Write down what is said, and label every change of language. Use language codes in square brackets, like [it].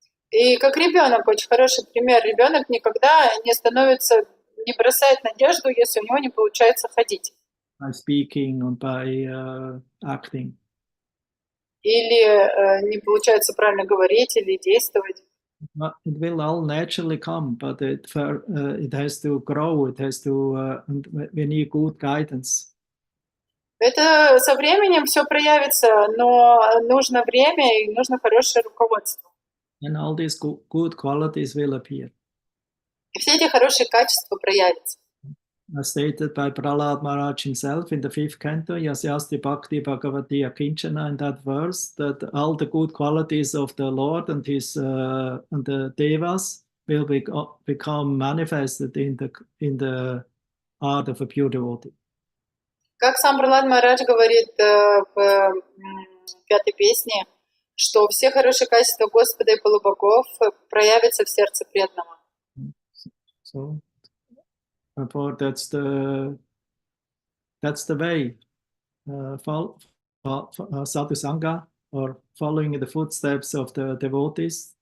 [ru] И как ребенок, очень хороший пример. Ребенок никогда не становится, не бросает надежду, если у него не получается ходить. [en] By speaking or by acting. [ru] Или не получается правильно говорить или действовать. [en] It will all naturally come, but it has to grow. It has to. We need good guidance. [ru] Это со временем все проявится, но нужно время и нужно хорошее руководство. [en] And all these good qualities will appear. [ru] И все эти хорошие качества проявятся. [en] As stated by Prahlad Maharaj himself in the 5th canto, [sa] Yasyasti Bhakti Bhagavati Akinchana, [en] in that verse, that all the good qualities of the Lord and his and the Devas will become manifested in the art of a pure devotee. [ru] Как сам Пралад Махарадж говорит в 5-й песне, что все хорошие качества Господа и полубогов проявятся в сердце преданного. [en] So, therefore, that's the way. Sadhu Sangha, or following in the footsteps of the devotees.